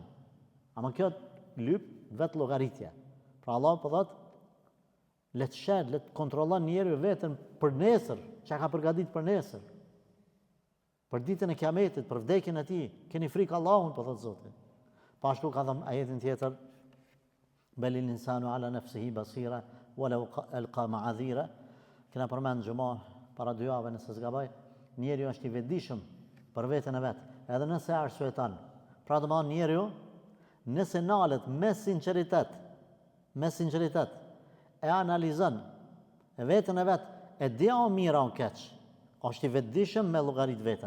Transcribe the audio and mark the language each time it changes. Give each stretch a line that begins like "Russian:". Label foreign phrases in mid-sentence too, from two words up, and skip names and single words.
Albanian: Ama kjo lyp vetë llogaritje. Pra Allah po thotë, le të shed, le të kontrollon njeriu veten për nesër, çka ka përgatitur për nesër. Për ditën e Kiametit, për vdekjen e tij, keni frikë Allahun, po thotë Zoti. Po ashtu ka thënë ajetin tjetër,
Arabic: بل الإنسان على نفسه بصيرة ولو ألقى معاذيره.
Albanian: Kena përmend xhumo para 2 javë nëse s'gaboj, njeriu është i vetëdijshëm për veten e vet, edhe nëse arsyeton. Pra do të thonë njeriu nëse nalet me sinqeritet, e analizon veten e vet, e di o mira o keq, është i vetëdijshëm me llogarit veten.